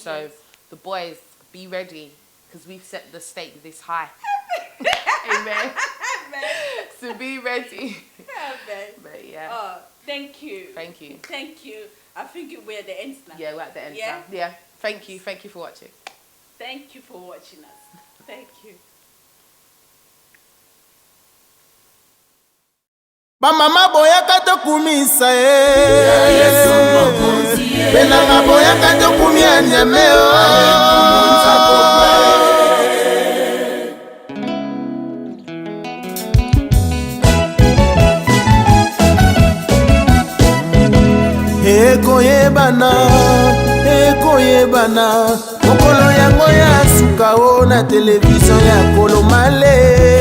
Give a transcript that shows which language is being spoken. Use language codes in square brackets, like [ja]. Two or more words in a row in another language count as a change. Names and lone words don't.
[en] So the boys, be ready, because we've set the stake this high. Amen. So be ready. Amen. But yeah. Oh, thank you. Thank you. Thank you. I think we're at the end now. Yeah, we're at the end now. Yeah. Thank you. Thank you for watching. Thank you for watching us. Thank you. [ln] Bamama boyaka tokumisa Benanga boyaka tokumia nyameo Ekoyebana mokolo yango ya suka o na televizio ya Kolomale